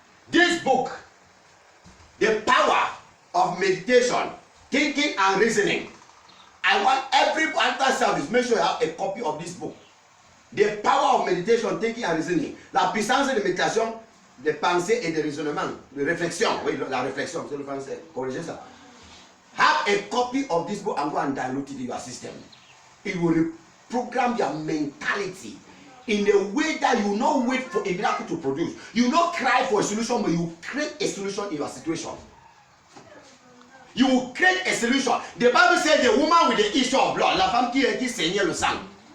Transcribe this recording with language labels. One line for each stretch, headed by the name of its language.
English: This book, the power of meditation, thinking and reasoning. I want every after service, make sure you have a copy of this book. The power of meditation, thinking and reasoning.
French: La puissance de méditation, de pensée et de raisonnement. De réflexion. Oui, la réflexion, c'est le français. Corrigez ça.
English: Have a copy of this book and go and download it in your system. It will reprogram your mentality in a way that you will not wait for a miracle to produce. You will not cry for a solution, but you create a solution in your situation. You will create a solution. The Bible says the woman with the issue of blood,
French: la femme qui saignait le sang.